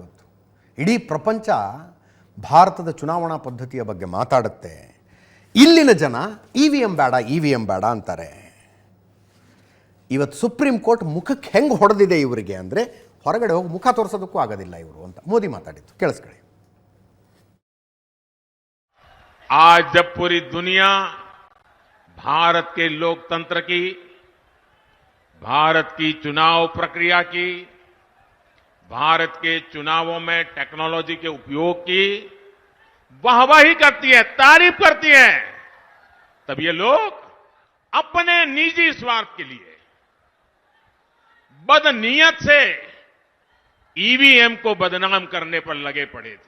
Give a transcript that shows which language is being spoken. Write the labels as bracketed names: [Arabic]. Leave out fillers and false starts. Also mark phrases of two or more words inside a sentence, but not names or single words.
[Kannada] ಇವತ್ತು ಇಡೀ ಪ್ರಪಂಚ ಭಾರತದ ಚುನಾವಣಾ ಪದ್ಧತಿಯ ಬಗ್ಗೆ ಮಾತಾಡುತ್ತೆ. ಇಲ್ಲಿನ ಜನ EVM ಬೇಡ ಅಂತಾರೆ. ಇವತ್ತು ಸುಪ್ರೀಂ ಕೋರ್ಟ್ ಮುಖಕ್ಕೆ ಹೆಂಗೆ ಹೊಡೆದಿದೆ ಇವರಿಗೆ ಅಂದರೆ, ಹೊರಗಡೆ ಹೋಗಿ ಮುಖ ತೋರಿಸೋದಕ್ಕೂ ಆಗೋದಿಲ್ಲ ಇವರು ಅಂತ ಮೋದಿ ಮಾತಾಡಿತ್ತು. ಕೇಳಿಸ್ಕೊಳ್ಳಿ. [Hindi] आज जब पूरी दुनिया भारत के लोकतंत्र की, भारत की चुनाव प्रक्रिया की, भारत के चुनावों में टेक्नोलॉजी के उपयोग की वाहवाही करती है, तारीफ करती है, तब ये लोग अपने निजी स्वार्थ के लिए बदनीयत से EVM को बदनाम करने पर लगे पड़े थे.